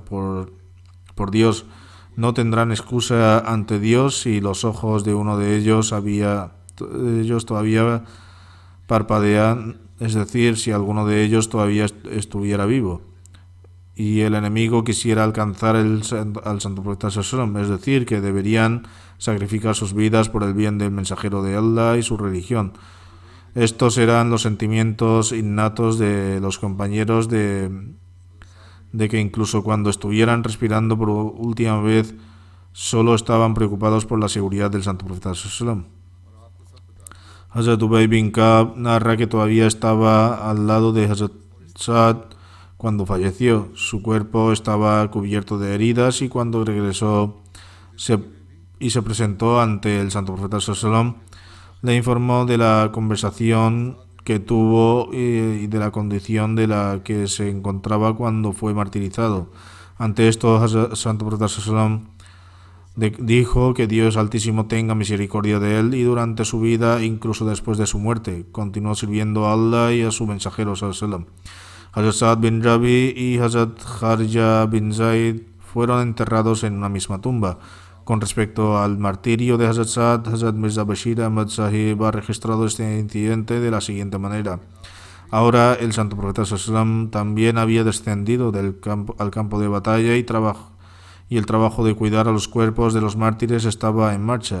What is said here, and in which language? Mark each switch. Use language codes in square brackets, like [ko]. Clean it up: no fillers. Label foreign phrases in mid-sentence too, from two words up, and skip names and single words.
[es] Por Dios, no tendrán excusa ante Dios si los ojos de uno de ellos todavía parpadean, es decir, si alguno de ellos todavía estuviera vivo y el enemigo quisiera alcanzar al santo profeta sallam, es decir, que deberían sacrificar sus vidas por el bien del mensajero de Allah y su religión. Estos eran los sentimientos innatos de los compañeros de que incluso cuando estuvieran respirando por última vez, solo estaban preocupados por la seguridad del santo profeta sallam. Hazrat Ubay bin Ka'b narra que todavía estaba al lado de Hazrat Sa'ad cuando falleció. Su cuerpo estaba cubierto de heridas, y cuando regresó y se presentó ante el santo profeta sallam, le informó de la conversación que tuvo y de la condición de la que se encontraba cuando fue martirizado. Ante esto, el santo profeta sallam dijo que Dios Altísimo tenga misericordia de él, y durante su vida, incluso después de su muerte, continuó sirviendo a Allah y a su mensajero sallam. Hazrat Sa'ad bin Rabi y Hazrat Kharja bin Zaid fueron enterrados en una misma tumba. Con respecto al martirio de Hazrat Sa'ad, Hazrat Mirza Bashir Ahmad Sahib ha registrado este incidente de la siguiente manera: ahora el santo profeta sallam también había descendido al campo de batalla y el trabajo de cuidar a los cuerpos de los mártires estaba en marcha.